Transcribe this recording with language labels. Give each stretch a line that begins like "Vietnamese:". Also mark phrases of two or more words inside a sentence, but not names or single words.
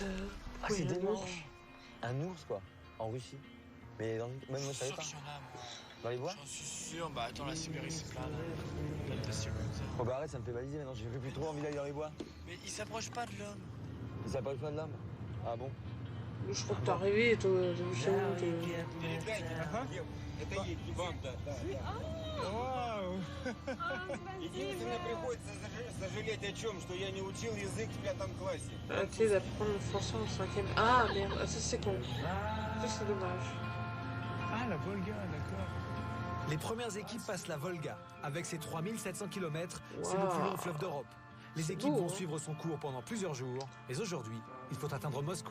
French: Ah, c'est dimanche. Un ours, quoi, en Russie. Mais même moi, je savais pas. Dans les bois? J'en suis sûr. Bah attends, la Sibérie, c'est plein. Oh bah arrête, ça me fait baliser maintenant. J'ai plus trop envie d'aller dans les bois. Mais il s'approche pas de l'homme. Il s'approche pas de l'homme? Ah bon? Je crois que t'es arrivé, toi.
Russian: Вау! Единственное, приходится сожалеть о чем, что я не учил язык в 5 классе.
French: Arrêtez d'apprendre le français en 5e. Ah merde, ça c'est con. Ça c'est dommage. Ah, la Volga, d'accord. Les premières équipes passent la Volga. Avec ses 3700 km, c'est le plus long fleuve d'Europe. Les équipes vont suivre son cours pendant plusieurs jours. Mais aujourd'hui, il faut atteindre Moscou.